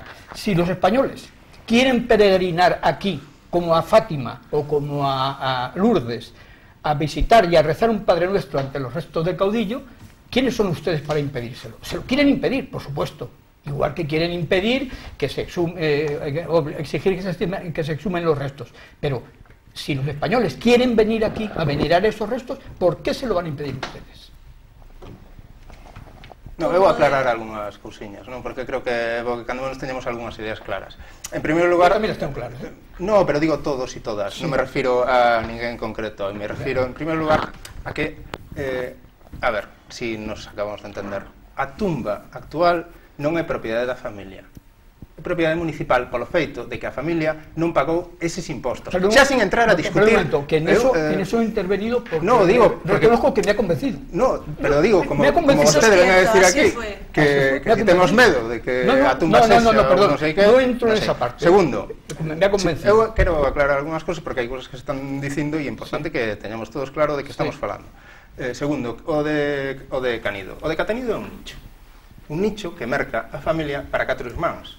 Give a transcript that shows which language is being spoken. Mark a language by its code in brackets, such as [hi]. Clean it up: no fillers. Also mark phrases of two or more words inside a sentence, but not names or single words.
[es] Si los españoles quieren peregrinar aquí, como a Fátima o como a Lourdes, a visitar y a rezar un Padre Nuestro ante los restos del caudillo, ¿quiénes son ustedes para impedírselo? Se lo quieren impedir, por supuesto, igual que quieren impedir que se exigir que se exhumen los restos, pero si los españoles quieren venir aquí a venerar esos restos, ¿por qué se lo van a impedir ustedes? [gl] No, eu vou aclarar algunhas cousiñas, non? Porque creo que cando menos teñamos algunhas ideas claras. En primeiro lugar... Eu tamén as tengo claras, No, pero digo todos e todas, sí. Non me refiro a ninguén en concreto, me refiro en primeiro lugar a que, a ver, si nos acabamos de entender, a tumba actual non é propiedade da familia, é propiedade municipal polo feito de que a familia non pagou eses impostos. Pero, xa sin entrar a discutir... [es] Pero que en eso he intervenido porque... [gl] No, digo... [es] Reconozco que me ha convencido. [gl] No, pero digo, como usted ven a decir aquí, que si temos medo de que a tumba sexa [es] perdón, [gl] non sei que... [es] No entro en esa parte. [gl] Segundo, [es] me ha convencido. [gl] Eu quero aclarar algunhas cosas porque hai cousas que se están dicindo e é importante que teñamos todos claro de que estamos falando. Segundo, o de Canido. O de Canido é un nicho que merca a familia para 4 irmáns.